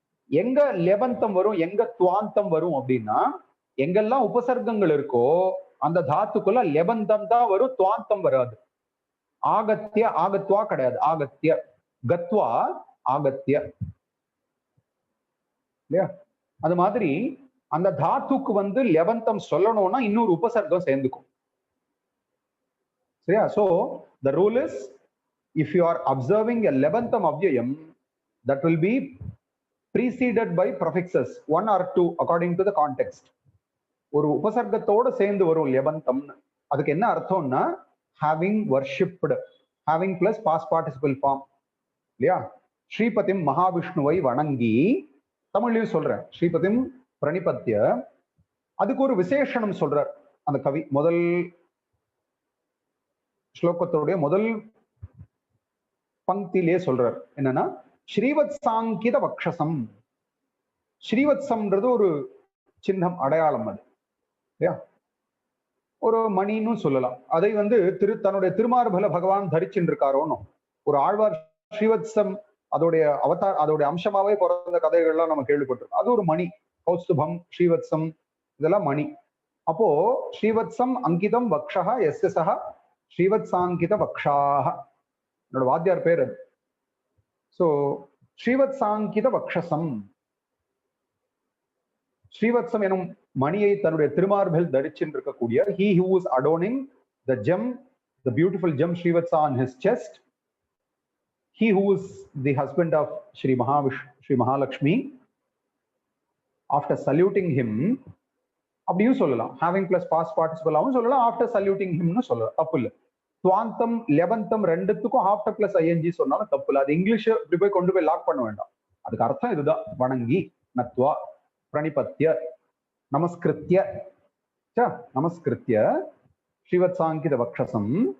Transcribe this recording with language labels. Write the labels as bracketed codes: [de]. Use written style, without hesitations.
[ta] எங்க லெபந்தம் வரும், எங்க துவாந்தம் வரும் அப்படின்னா, எங்கெல்லாம் உபசர்க்கங்கள் இருக்கோ அந்த தாத்துக்குள்ள லெபந்தம் தான் வரும், துவாந்தம் வராது. ஆகத்ய ஆகத்வா கிடையாது, ஆகத்ய. கத்வா ஆகத்ய இல்லையா. அது மாதிரி அந்த தாத்துக்கு லெபந்தம் சொல்லணும்னா இன்னொரு உபசர்க்கம் சேர்ந்துக்கும். சரியா. [en] So the rule is, if you are observing a lebantam avyayam, that will be preceded by prefixes 1 or 2 according to the context. [ta] ஒரு உபசர்க்கத்தோட சேர்ந்து வரும் லெபந்தம். அதுக்கு என்ன அர்த்தம்னா [en] having worshipped, having plus past participle form [ta] இல்லையா. ஸ்ரீபதிம் மகாவிஷ்ணுவை வணங்கி, தமிழ்லயும் சொல்றேன், [sa] ஸ்ரீபதிம் பிரணிபத்ய. [ta] அதுக்கு ஒரு விசேஷனம் சொல்றார் அந்த கவி. முதல் ஸ்லோகத்தோடைய முதல் பங்கிலே சொல்றார் என்னன்னா, ஸ்ரீவத் சாங்கித வக்ஷசம். ஸ்ரீவத்சம்ன்றது ஒரு சின்னம், அடையாளம். அது இல்லையா, ஒரு மணின்னு சொல்லலாம். அதை தன்னுடைய திருமார்பல பகவான் தரிச்சுருக்காரோன்னு ஒரு ஆழ்வார் ஸ்ரீவத்சம் அதோடைய அவதார், அதோடைய அம்சமாவே பிறந்த கதைகள்லாம் நம்ம கேள்விப்பட்டிருக்கோம். அது ஒரு மணி. கௌஸ்துபம், ஸ்ரீவத்சம், இதெல்லாம் மணி. அப்போ [sa] ஸ்ரீவத்சம் அங்கிதம் வக்ஷா எஸ் சஹ ஸ்ரீவத்சாங்கித வக்ஷாக, [ta] என்னோட வாத்தியார் பேர் அது. சோ ஸ்ரீவத்சாங்கித வக்ஷசம், ஸ்ரீவத்சம் எனும் மணியை தன்னுடைய திருமார்பில் தரிச்சிருக்கக்கூடிய, [en] he who is adorning the gem, the beautiful gem Srivatsa on his chest, he who is the husband of Sri Mahalakshmi, after saluting him, [ta] அப்படியும் சொல்லலாம். [en] having plus past participle [ta] ஆவும் சொல்லலாம், [en] after saluting him [ta] னு சொல்லலாம், தப்பு இல்லை. துவாந்தம் லெபந்தம் ரெண்டுத்துக்கும் after plus ING சொன்னாலும் தப்பு இல்லை. அது இங்கிலீஷ் இப்படி போய் கொண்டு போய் லாக் பண்ண வேண்டாம். அதுக்கு அர்த்தம் இதுதான், வணங்கி. [sa] நத்வா பிரணிபத்ய நமஸ்கிருத்ய நமஸ்கிருத்ய ஸ்ரீவத்சாங்கித வக்ஷசம்.